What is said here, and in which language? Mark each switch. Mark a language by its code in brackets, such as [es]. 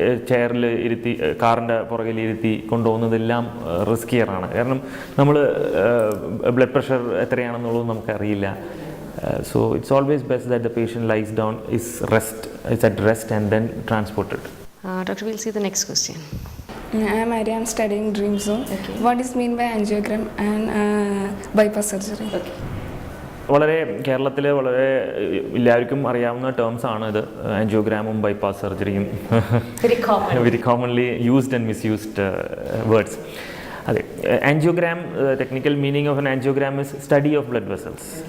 [ml] ചെയറിൽ ഇരുത്തി കാറിൻ്റെ പുറകിൽ ഇരുത്തി കൊണ്ടുപോകുന്നതെല്ലാം റിസ്കിയറാണ്. കാരണം നമ്മൾ ബ്ലഡ് പ്രഷർ എത്രയാണെന്നുള്ളത് നമുക്കറിയില്ല. [en] So it's always best that the patient lies down, is at rest and then transported. Doctor, we'll see the next question. I am Arya, I am studying Dream Zone. Okay. What is mean by angiogram and bypass surgery? Okay. [ml] വളരെ കേരളത്തിൽ വളരെ എല്ലാവർക്കും അറിയാവുന്ന terms ആണ് ഇത്. [en] ആൻജിയോഗ്രാമും ബൈപ്പാസ് സർജറിയും very commonly used and misused words. അതെ, angiogram, technical meaning of an angiogram is study of blood vessels.